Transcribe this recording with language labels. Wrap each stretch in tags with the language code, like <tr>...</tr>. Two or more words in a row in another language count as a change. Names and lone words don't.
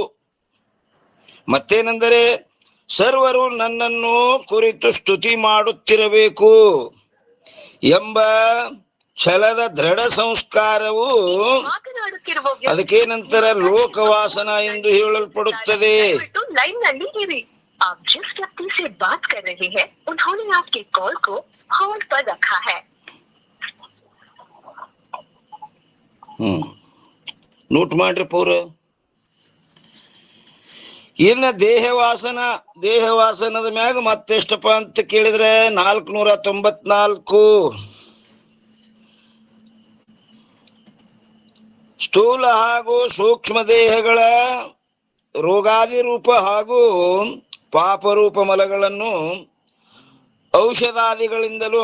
<kn>ಮತ್ತೇನೆಂದರೆ ಸರ್ವರು ನನ್ನನ್ನು ಕುರಿತು ಸ್ತುತಿ ಮಾಡುತ್ತಿರಬೇಕು ಎಂಬ ಛಲದ ದೃಢ ಸಂಸ್ಕಾರವು ಅದಕ್ಕೇನಂತರ ಲೋಕವಾಸನ ಎಂದು ಹೇಳಲ್ಪಡುತ್ತದೆ.</kn> <hi>आप जिस व्यक्ति से बात कर रहे हैं उन्होंने आपके कॉल को होल्ड पर रखा है.</hi> <kn>ನೋಟ್ ಮಾಡ್ರಿ ಪೌರ. ಇನ್ನು ದೇಹವಾಸನದ ಮ್ಯಾಗ ಮತ್ತೆಷ್ಟಪ್ಪ ಅಂತ ಕೇಳಿದ್ರೆ 494. ಸ್ಥೂಲ ಹಾಗೂ ಸೂಕ್ಷ್ಮ ದೇಹಗಳ ರೋಗಾದಿ ರೂಪ ಹಾಗೂ ಪಾಪರೂಪ ಮಲಗಳನ್ನು ಔಷಧಾದಿಗಳಿಂದಲೂ</kn>